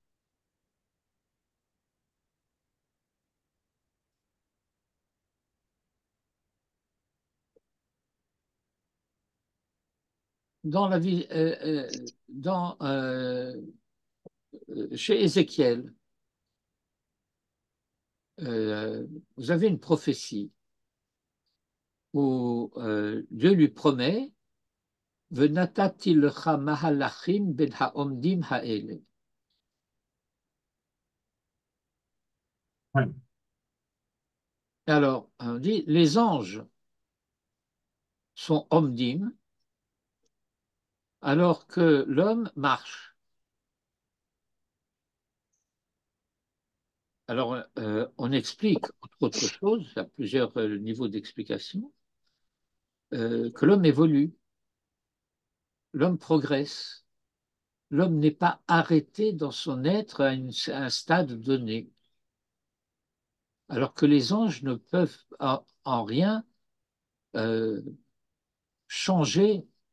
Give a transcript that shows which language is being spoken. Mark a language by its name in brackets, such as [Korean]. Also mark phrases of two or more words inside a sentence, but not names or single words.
[French] Dans la vie, chez Ézéchiel, vous avez une prophétie où Dieu lui promet [Hebrew] ונתתי לך מהלכים בין העומדים האלה. [French] Oui. Alors, on dit les anges sont omdim alors que l'homme marche. Alors, on explique, entre autres choses, à plusieurs niveaux d'explication, que l'homme évolue, l'homme progresse, l'homme n'est pas arrêté dans son être à un stade donné, alors que les anges ne peuvent en rien changer.